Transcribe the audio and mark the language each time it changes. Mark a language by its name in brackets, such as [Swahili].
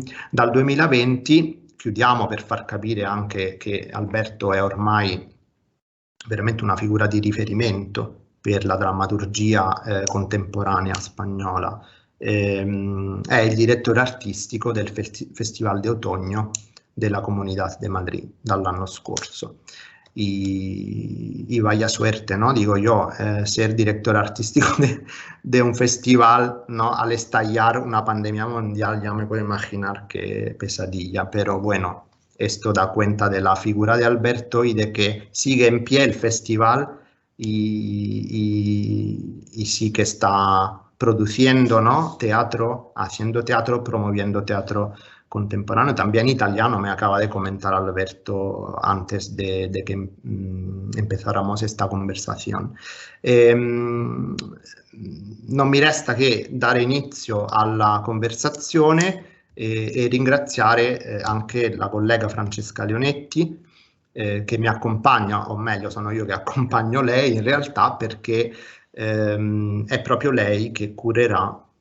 [Italian] Dal 2020, chiudiamo per far capire anche che Alberto è ormai veramente una figura di riferimento per la drammaturgia contemporanea spagnola. È il direttore artistico del Festival de Otoño della Comunidad de Madrid dall'anno scorso. [Spanish] Y vaya suerte, ¿no? Digo yo, ser director artístico de un festival, ¿no? Al estallar una pandemia mundial, ya me puedo imaginar qué pesadilla, pero bueno, esto da cuenta de la figura de Alberto y de que sigue en pie el festival y sí que está produciendo, ¿no? Teatro, haciendo teatro, promoviendo teatro contemporáneo, también italiano, me acaba de comentar Alberto antes de que empezáramos esta conversazione. [Italian] Non mi resta che dare inizio alla conversazione e ringraziare anche la collega Francesca Leonetti che mi accompagna, o meglio sono io che accompagno lei in realtà, perché è proprio lei che curerà